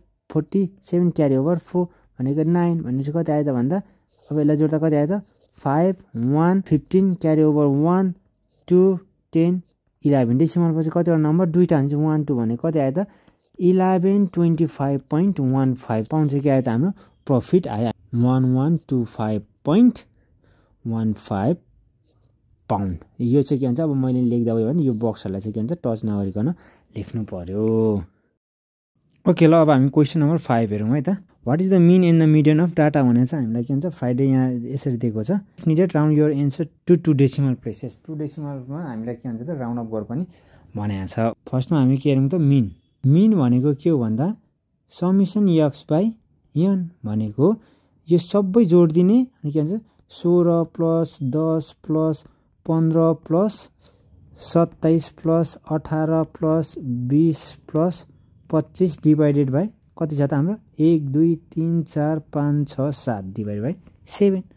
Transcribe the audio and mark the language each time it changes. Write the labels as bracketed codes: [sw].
[ne] 47 क्यारी over 4 भनेको 9 भनेपछि कति आयो त भन्दा अब यसलाई जोड्दा कति आयो त 5 1 15 क्यारी ओभर 1 2 10 11 डेसिमल पछि कतिवटा नम्बर दुईटा हुन्छ 1 2 भनेको कति आयो त 1125.15 पाउन्ड चाहिँ के आयो त हाम्रो प्रफिट आयो 1125.15 पाउन्ड। यो चाहिँ के भन्छ अब मैले लेख्दा भयो भने यो बक्सहरूलाई चाहिँ के भन्छ टच नगरिकन लेख्नु पर्यो। ओके ल अब हामी क्वेसन नम्बर 5 हेरौँ है त। [en] what is the mean and the median of data [ne] भनेर चाहिँ हामीलाई के भन्छ फ्राइडे यहाँ यसरी दिएको छ। [en] Needed round your answer to decimal places. [ne] 2 डेसिमलमा हामीलाई के भन्छ त राउन्ड अफ गर पनि भनेको छ। फर्स्टमा हामी के हेरौँ त मिन भनेको के हो भन्दा समिसन यक्स बाई यन भनेको यो सबै जोडिदिने अनि के भन्छ 16 plus 10 plus 15 plus 27 plus 18 plus 20 plus 25 divided by कति छ त हाम्रो 1 2 3 4 5 6 7 डिभाइडेड बाई 7।